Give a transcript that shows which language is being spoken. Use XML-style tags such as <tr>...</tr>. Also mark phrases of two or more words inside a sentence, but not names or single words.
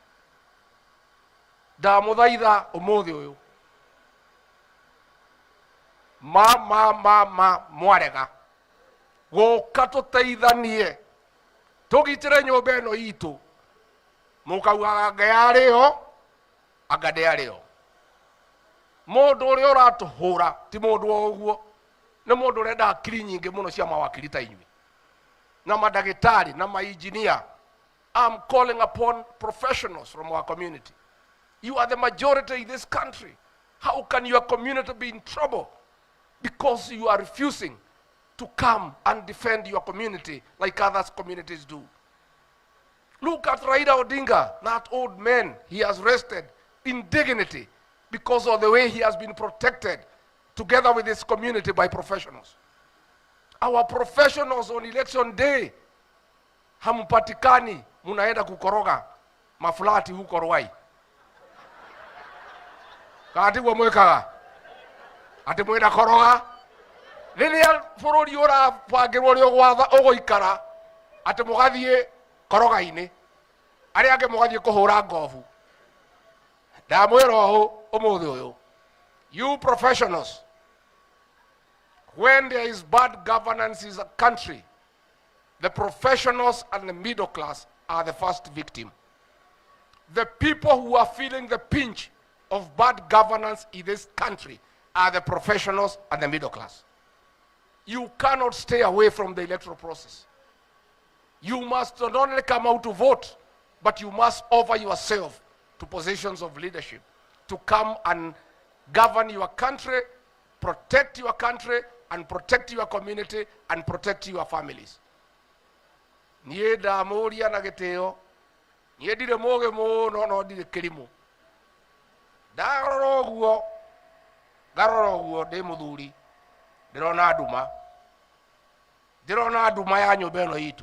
<ki>Ndamũthaitha ũmũthĩ ũyũ mwarega gũka tũteithanie tũgitĩre nyũmba ĩno itũ. Mũkauga Ngai arĩo, anga ndĩarĩo. Mũndũ ũrĩa ũratũhũra ti mũndũ o ũguo, nĩ mũndũ ũrenda akiri nyingĩ mũno cia mawakiri ta inyuĩ na mandagĩtarĩ na mainjinia.</ki> <en>I'm calling upon professionals from our community. You are the majority in this country. How can your community be in trouble because you are refusing to come and defend your community like other communities do? Look at Raila Odinga, that old man. He has rested in dignity because of the way he has been protected together with his community by professionals. Our professionals on election day,</en> <sw>hampatikani, munaenda kukoroga maflati huko Ruai.</sw> <ki>Kati wa mwekaga ati mwenda koroga riria bururi ura pangirwo ri ogwatha ogoikara ati mugathie koroga-ini aria ange mugathie kuhura ngovu. Ndamwira ho umuthi uyu,</ki> <en>you professionals, when there is bad governance in a country, the professionals and the middle class are the first victim. The people who are feeling the pinch of bad governance in this country are the professionals and the middle class. You cannot stay away from the electoral process. You must not only come out to vote, but you must offer yourself to positions of leadership to come and govern your country, protect your country, and protect your community, and protect your families.</en> <ki>Niĩ ndamũria na gĩtĩo, niĩ ndirĩ mũũgĩ mũno no ndirĩ kĩrimũ. Ndarora ũguo ndĩ mũthuri, ndĩrona nduma ya nyũmba ĩno itũ.</ki>